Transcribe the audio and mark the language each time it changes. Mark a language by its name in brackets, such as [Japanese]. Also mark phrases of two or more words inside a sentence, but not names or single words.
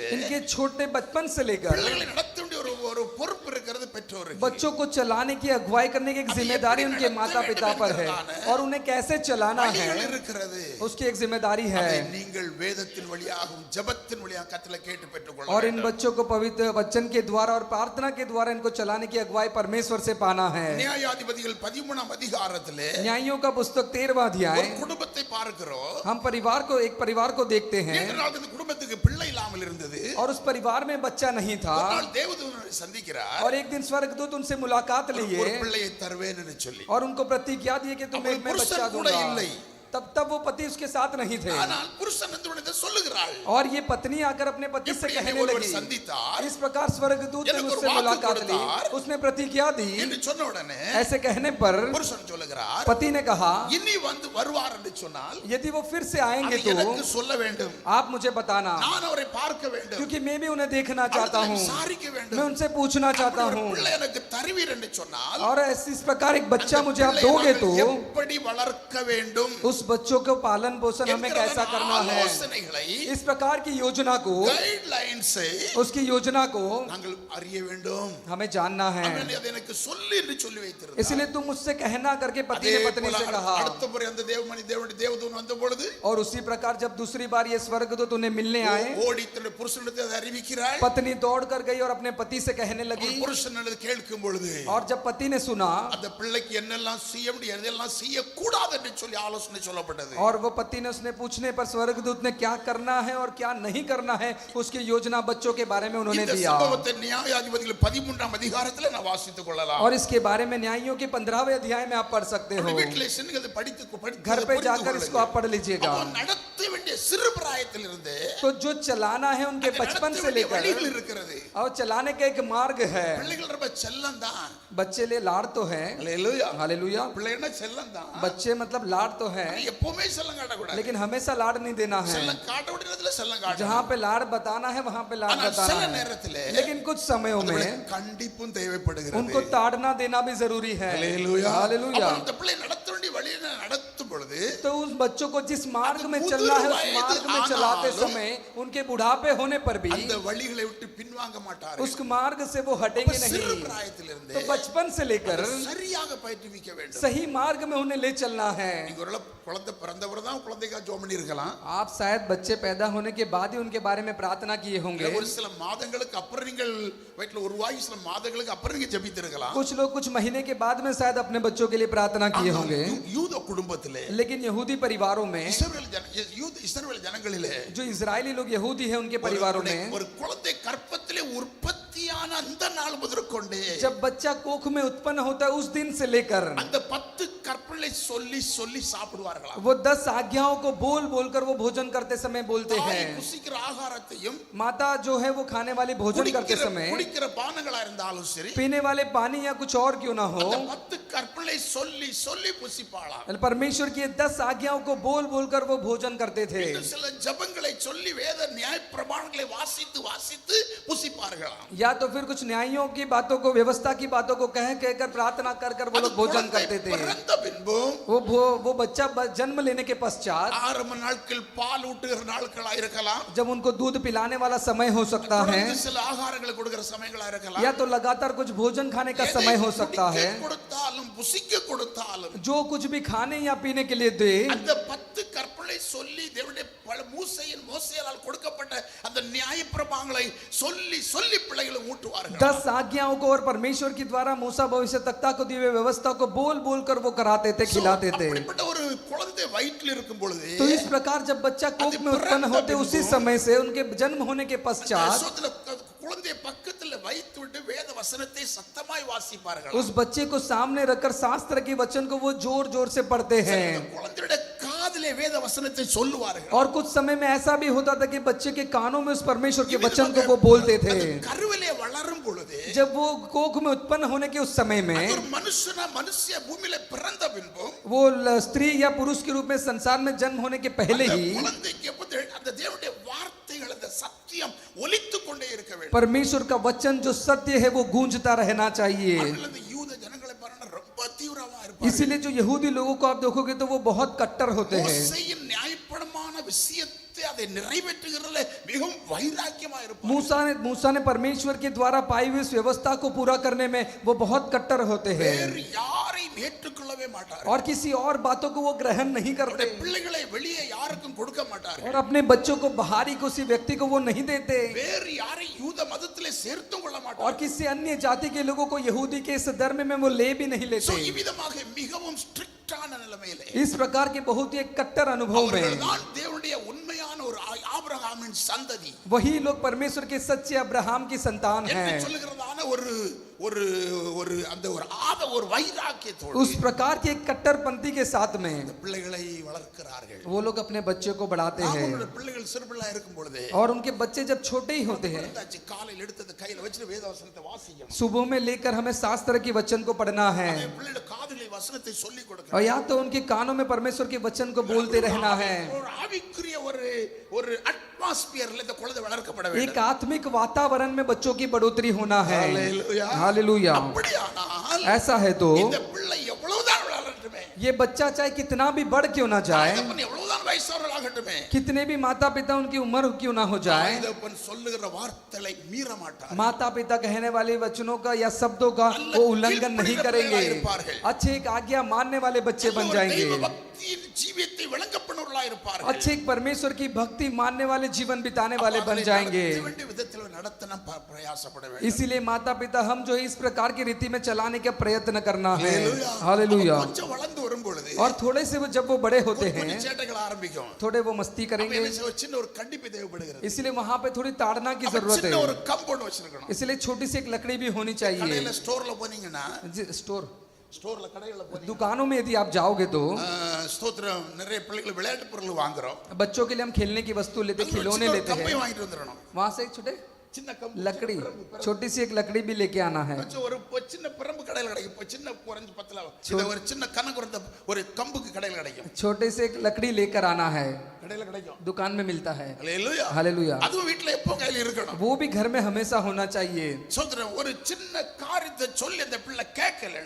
[Hindi] इनके छोटे बचपन से लेकर [Tamil] பிள்ளைகளை நடத்த வேண்டிய ஒரு பொறுப்பு இருக்கிறது பெற்றோருக்கு. [Hindi] बच्चों को चलाने की अगुवाई करने की एक जिम्मेदारी उनके माता पिता पर है, और उन्हें कैसे चलाना है [Tamil] இருக்கிறது. [Hindi] उसकी एक जिम्मेदारी है. [Tamil] நீங்கள் வேதத்தின் வழியாகவும் ஜெபத்தின் வழியாக கர்த்தரை கேட்டு பெற்றுக்கொள்ள [Hindi] और इन बच्चों को पवित्र वचन के द्वारा और प्रार्थना के द्वारा इनको चलाने की अगुवाई परमेश्वर से पाना है. [Tamil] நியாயாதிபதிகள் 13ஆம் அதிகாரத்திலே [Hindi] न्यायों का पुस्तक 13वां अध्याय [Tamil] ஒரு குடும்பத்தை பார்க்கிறோம். [Hindi] हम एक परिवार को देखते हैं, [Tamil] குடும்பத்துக்கு பிள்ளை இல்லாமல் இருந்தது. [Hindi] और उस परिवार में बच्चा नहीं था. [Tamil] ஒரு நாள் தேவதூதனை சந்திக்கிறார். [Hindi] और एक दिन स्वर्गदूत उनसे मुलाकात लिए [Tamil] ஒரு பிள்ளையை தருவேன் என்று சொல்லி, [Hindi] और उनको प्रतिज्ञा दी कि तुम्हें मैं बच्चा दूंगा. तब वो पति उसके साथ नहीं थे, [Tamil] ஆனால் புருஷன் வந்து சொல்லுகிறாள். [Hindi] और ये पत्नी आकर अपने पति से कहने लगी. इस प्रकार स्वर्गदूत ने उससे मुलाकात ली, उसने प्रतिज्ञा दी. [Tamil] என்று சொன்ன உடனே [Hindi] ऐसे कहने पर [Tamil] புருஷன் சொல்லுகிறார், [Hindi] पति ने कहा [Tamil] இனி வந்து வருவார் என்று சொன்னால் [Hindi] यदि वो फिर से आएंगे तो [Tamil] எனக்கு சொல்ல வேண்டும். [Hindi] आप मुझे बताना, [Tamil] நான் அவரை பார்க்க வேண்டும். [Hindi] क्योंकि मैं भी उन्हें देखना चाहता हूँ, [Tamil] விசாரிக்க வேண்டும். [Hindi] मैं उनसे पूछना चाहता हूँ. [Tamil] பிள்ளை எனக்கு தருவீர் என்று சொன்னால், [Hindi] और इस प्रकार एक बच्चा मुझे आप दोगे तो [Tamil] எப்படி வளர்க்க வேண்டும், [Hindi] उस बच्चों को पालन पोषण हमें कैसा करना है, इस प्रकार की योजना को, गाइडलाइन से उसकी योजना को [Tamil] நாங்கள் அறிய வேண்டும். [Hindi] हमें जानना है. [Tamil] அவன் அதை எனக்கு சொல்லு என்று சொல்லி வைத்திருந்தார். [Hindi] इसलिए तुम मुझसे कहना करके पति ने पत्नी से कहा. [Tamil] அடுத்த முறை அந்த தேவதூதன் வந்த பொழுது, [Hindi] और उसी प्रकार जब दूसरी बार ये स्वर्गदूत उन्हें मिलने आए, [Tamil] ஓடி தன்னுடைய புருஷனிடத்தில் அதை அறிவிக்கிறாள். [Hindi] पत्नी दौड़ कर गई और अपने पति से कहने लगी. [Tamil] புருஷனிடத்தில் கேட்கும் பொழுது, [Hindi] और जब पति ने सुना, [Tamil] அந்த பிள்ளைக்கு என்னெல்லாம் செய்ய முடியும் எதெல்லாம் செய்ய கூடாது என்று சொல்லி ஆலோசனை சொல்லப்பட்டது. [Hindi] और वो पति ने उसने पूछने पर स्वर्गदूत ने क्या करना है और क्या नहीं करना है उसकी योजना बच्चों के बारे में उन्होंने [Tamil] இந்த [Hindi] दिया. [Tamil] சம்பவத்தை நியாயாதிபதிகள் 13ஆம் அதிகாரத்தில் நான் வாசித்துக் கொள்ளலாம். [Hindi] और इसके बारे में न्यायों के 15वें अध्याय में आप पढ़ सकते हो. [Tamil] வீட்டிலே சென்று அதை படித்து [Hindi] घर पे जाकर इसको आप पढ़ लीजिएगा. [Tamil] நடத்த வேண்டிய சிறு பிராயத்திலிருந்து [Hindi] तो जो चलाना है उनके बचपन से लेकर, [Tamil] வழிகள் இருக்கிறது. [Hindi] और चलाने का एक मार्ग है. [Tamil] பிள்ளைகள் ரொம்ப செல்லம் தான். [Hindi] बच्चे ले लाड़ तो है. हालेलुया हालेलुया. [Tamil] பிள்ளைன்னா செல்லம் தான். [Hindi] बच्चे मतलब लाड़ तो है, [Tamil] எப்பவுமே செல்லம் காட்டக்கூடாது. [Hindi] लेकिन हमेशा लाड़ नहीं देना है. [Tamil] செல்லம் காட்ட வேண்டியதுல செல்லம் காட்டணும். [Hindi] जहाँ पे लाड़ बताना है वहाँ पे लाड़ [Tamil] ஆனால் [Hindi] बताना [Tamil] சில [Hindi] है. [Tamil] நேரத்திலே [Hindi] लेकिन कुछ समयों में [Tamil] கண்டிப்பும் தேவைப்படுகிறது. [Hindi] उनको ताड़ना देना भी जरूरी है. हालेलुया हालेलुया. [Tamil] அந்த பிள்ளை நடத்த வேண்டிய வழியை நடத்தும் பொழுது [Hindi] तो उस बच्चों को जिस मार्ग में [Tamil] அது [Hindi] चलना है उस [Tamil] முதிர் [Hindi] मार्ग में [Tamil] வயது [Hindi] चलाते [Tamil] ஆனாலும் [Hindi] समय उनके बुढ़ापे होने पर भी [Tamil] அந்த வழிகளை விட்டு பின்வாங்க மாட்டார்கள். [Hindi] उस मार्ग से वो [Tamil] அப்ப [Hindi] हटेंगे [Tamil] சிறு [Hindi] नहीं। [Tamil] பிராயத்திலிருந்தே [Hindi] तो बचपन से लेकर [Tamil] சரியாக பயிற்றுவிக்க வேண்டும். [Hindi] सही मार्ग में उन्हें ले चलना है। [Tamil] நீங்க ஒருவேளை குழந்தை பிறந்தவர் தான் குழந்தைக்காக ஜெபம் பண்ணி இருக்கலாம். [Hindi] आप शायद बच्चे पैदा होने के बाद ही उनके बारे में प्रार्थना किए होंगे। [Tamil] ஒரு சில மாதங்களுக்கு அப்புறம் நீங்கள் வயிற்றுல உருவாகி சில மாதங்களுக்கு அப்புறம் நீங்க ஜெபித்து இருக்கலாம். [Hindi] कुछ लोग कुछ महीने के बाद में शायद अपने बच्चों के लिए प्रार्थना किए होंगे। [Tamil] யூத குடும்பத்திலே [Hindi] लेकिन यहूदी परिवारों में [Tamil] இஸ்ரவேல் ஜனங்களிலே [Hindi] जो इजरायली लोग यहूदी हैं उनके परिवारों में [Tamil] ஒரு குழந்தை கற்பத்திலே உற்பத்தியான அந்த நாள் முதற்கொண்டே [Hindi] जब बच्चा कोख में उत्पन्न होता है उस दिन से लेकर [Tamil] அந்த 10 கற்பனை சொல்லி சொல்லி சாப்பிடுவார்களாம். [Hindi] वो 10 आज्ञाओं को बोल बोलकर वो भोजन करते समय बोलते [Tamil] தாய் [Hindi] हैं। [Tamil] புசிக்கிற ஆகாரத்தையும் [Hindi] माता जो है वो खाने वाली भोजन करते समय [Tamil] குடிக்கிற பானங்களா இருந்தாலும் சரி [Hindi] पीने वाले पानी या कुछ और क्यों ना हो [Tamil] அந்த 10 கற்பனை சொல்லி சொல்லி புசிப்பாளாம். [Hindi] परमेश्वर की 10 आज्ञाओं को बोल बोलकर वो भोजन करते थे। [Tamil] இன்னும் சில ஜெபங்களை சொல்லி வேத நியாய பிரமாணங்களை வாசித்து வாசித்து புசிப்பார்களாம். [Hindi] या तो फिर कुछ न्यायों की बातों को व्यवस्था की बातों को कह कहकर प्रार्थना कर कर वो लोग भोजन करते थे। [Tamil] பிறந்த பின்பும் [Hindi] वो बच्चा जन्म लेने के पश्चात [Tamil] ஆரம்ப நாட்கள் பால் ஊட்டுகிற நாட்களா இருக்கலாம். [Hindi] जब उनको दूध पिलाने वाला समय हो सकता है [Tamil] தொடர்ந்து சில ஆகாரங்களை கொடுக்கிற சமயங்களா இருக்கலாம். [Hindi] या तो लगातार कुछ भोजन खाने का समय हो सकता है। [Tamil] கொடுத்தாலும் புசிக்க கொடுத்தாலும் [Hindi] जो कुछ भी खाने या पीने के लिए दे [Tamil] அந்த 10 கற்பனை சொல்லி தேவனுடைய மோசேயால் கொடுக்கப்பட்ட அந்த நியாய பிரமாணங்களை சொல்லி சொல்லி பிள்ளைகளை ஊட்டுவார்கள். [Hindi] 10 आज्ञाओं को और परमेश्वर के द्वारा मूसा भविष्यवक्ता को दी हुई व्यवस्था को बोल बोल कर वो कराते थे, खिलाते थे। [Tamil] அப்படிப்பட்ட ஒரு குழந்தை வயிற்றில் இருக்கும் பொழுது [Hindi] तो इस प्रकार जब बच्चा कोख में उत्पन्न होते उसी समय से उनके जन्म होने के पश्चात [Tamil] குழந்தை பக்கத்துல வைத்து விட்டு வேத வசனத்தை சத்தமாய் வாசிப்பார்கள். [Hindi] उस बच्चे को सामने रखकर शास्त्र के वचन को वो जोर जोर से पढ़ते हैं। [Tamil] குழந்தையுடைய காதிலே வேத वचनத்தை சொல்லுவார்கள். [Hindi] और कुछ समय में ऐसा भी होता था कि बच्चे के कानों में उस परमेश्वर के वचन को वो बोलते थे। [Tamil] கருவிலே வளரும் பொழுது [Hindi] जब वो कोख में उत्पन्न होने के उस समय में [Tamil] ஒரு மனுஷ பூமியில பிறந்த பின்பு [Hindi] वो स्त्री या पुरुष के रूप में संसार में जन्म होने के पहले ही [Tamil] குழந்தைக்கு அந்த தேவனுடைய வார்த்தைகள் அந்த சத்தியம் ஒலித்துக் கொண்டே இருக்க வேண்டும். [Hindi] परमेश्वर का वचन जो सत्य है वो गूंजता रहना चाहिए। [Tamil] அந்த யூத ஜனங்களை பாருங்க ரொம்ப தீவிரமா இருப்பாங்க. [Hindi] इसीलिए जो यहूदी लोगों को आप देखोगे तो वो बहुत कट्टर होते हैं। [Tamil] மோசேயின் நியாயப்பிரமாண விஷயத்தை அதை நிறைவேற்றுகிறதுல மிகவும் வைராக்கியமா இருப்பாங்க. [Hindi] मूसा ने परमेश्वर के द्वारा पाई हुई इस व्यवस्था को पूरा करने में वो बहुत कट्टर होते हैं [Tamil] வேறு யாரையும் ஏற்றுக்கொள்ளவே மாட்டார்கள். [Hindi] और किसी और बातों को वो ग्रहण नहीं करते [Tamil] பிள்ளைகளை வெளியே யாருக்கும் கொடுக்க மாட்டார்கள். [Hindi] और अपने बच्चों को बाहरी किसी व्यक्ति को वो नहीं देते [Tamil] வேறு யாரை யூத மதத்திலே சேர்த்தும் கொள்ள [Hindi] और [Tamil] மாட்டார்கள். [Hindi] किसी अन्य जाति के लोगों को यहूदी के इस धर्म में वो ले भी नहीं लेते। [Tamil] இவ்விதமாக மிகவும் ஸ்ட்ரிக்ட்டான நிலைமையிலே [Hindi] इस प्रकार के बहुत ही एक कट्टर अनुभव में [Tamil] அவர்கள்தான் தேவனுடைய உண்மையான ஒரு ஆபிரகாமின் சந்ததி. [Hindi] वही लोग परमेश्वर के सच्चे अब्राहम की संतान [Tamil] என்று [Hindi] हैं। [Tamil] சொல்லுகிறதான ஒரு ஒரு ஒரு அந்த ஒரு வைராக்கியத்தோடு [Hindi] उस प्रकार के एक कट्टरपंथी के साथ में [Tamil] பிள்ளைகளை வளர்க்கிறார்கள். [Hindi] वो लोग अपने बच्चे को बढ़ाते हैं [Tamil] அவங்களுடைய பிள்ளைகள் சிறுபிள்ளை இருக்கும் பொழுது [Hindi] और उनके बच्चे जब छोटे ही होते हैं [Tamil] காலையில் எடுத்து கையில வச்சு வேத வசனத்தை வாசிக்கணும். [Hindi] सुबह में लेकर हमें शास्त्र के वचन को पढ़ना है [Tamil] பிள்ளைகள் காதுல வசனத்தை சொல்லி கொடுக்கணும். [Hindi] और या तो उनके कानों में परमेश्वर के वचन को बोलते रहना है। [Tamil] ஒரு ஆவிக்குரிய ஒரு அட்மாஸ்பியர்ல இந்த குழந்தை வளர்க்கப்பட வேண்டும். [Hindi] एक आत्मिक वातावरण में बच्चों की बढ़ोतरी होना है। हालेलुया। हालेलुया। [Tamil] அப்படியானால் [Hindi] ऐसा है तो [Tamil] இந்த பிள்ளை எவ்வளவுதான் வளரட்டுமே, [Hindi] ये बच्चा चाहे कितना भी बढ़ क्यों ना जाए, [Tamil] தகப்பன் எவ்வளவுதான் வயசானவர்களாகட்டுமே, [Hindi] कितने भी माता पिता उनकी उम्र क्यों ना हो जाए, [Tamil] தகப்பன் சொல்லுகிற வார்த்தைகளை மீற மாட்டார். [Hindi] माता पिता कहने वाले वचनों का या शब्दों का वो उल्लंघन नहीं करेंगे। अच्छे एक आज्ञा मानने वाले बच्चे बन जाएंगे। [Tamil] பக்தியின் ஜீவியத்தை விளங்கப்படுவர்களாய் இருப்பார்கள். [Hindi] अच्छे एक परमेश्वर की भक्ति मानने वाले जीवन बिताने वाले बन जाएंगे। [Tamil] விதத்தில் நடத்த நாம் பிரயாசப்பட வேண்டும். [Hindi] इसीलिए माता पिता हम जो है इस प्रकार की रीति में चलाने का प्रयत्न करना है। हालेलुया। हालेलुया। [Tamil] கொஞ்சம் வளர்ந்து வரும் பொழுது [Hindi] और थोड़े से वो जब वो बड़े होते हैं [Tamil] கொஞ்சம் சேட்டைகள் ஆரம்பிக்கும். [Hindi] थोड़े वो मस्ती करेंगे, [Tamil] ஒரு சின்ன ஒரு கண்டிப்பு தேவைப்படுகிறது. [Hindi] इसलिए वहां पे थोड़ी ताड़ना की जरूरत [Tamil] சின்ன ஒரு [Hindi] है। [Tamil] கம்பவுண்ட் வச்சிருக்கணும். [Hindi] इसलिए छोटी सी एक लकड़ी भी होनी चाहिए। [Tamil] கடையில ஸ்டோர்ல போனீங்கன்னா ஸ்டோர்ல கடையில போனீங்கன்னா [Hindi] दुकानों में यदि आप जाओगे तो [Tamil] ஸ்தோத்திரம் நிறைய பிள்ளைகள் விளையாட்டு பொருள் வாங்குறோம். [Hindi] बच्चों के लिए हम खेलने की वस्तु लेते, खिलौने लेते [Tamil] கம்பை [Hindi] हैं, [Tamil] வாங்கிட்டு வந்துறணும். [Hindi] वहां से एक छोटे [Tamil] சின்ன கம்பு [Hindi] लकड़ी, छोटी सी एक लकड़ी भी लेके आना है। [Tamil] ஒரு சின்ன பிரம்பு கடையில் கிடைக்கும். இப்போ சின்ன குறைஞ்சு 10 இதை ஒரு சின்ன கனகுறந்த ஒரு கம்புக்கு கடையில் கிடைக்கும். [Hindi] छोटे से एक लकड़ी लेकर आना है, [Tamil] கடையில் கிடைக்கும், [Hindi] दुकान में मिलता है। [Tamil] ஹல்லேலூயா. [Hindi] हालेलुया। [Tamil] அதுவும் வீட்ல எப்போ கையில் இருக்கணும். [Hindi] वो भी घर में हमेशा होना चाहिए। [Tamil] சோதரன் ஒரு சின்ன காரியத்தை சொல்லி அந்த பிள்ளை கேட்கலன்னா,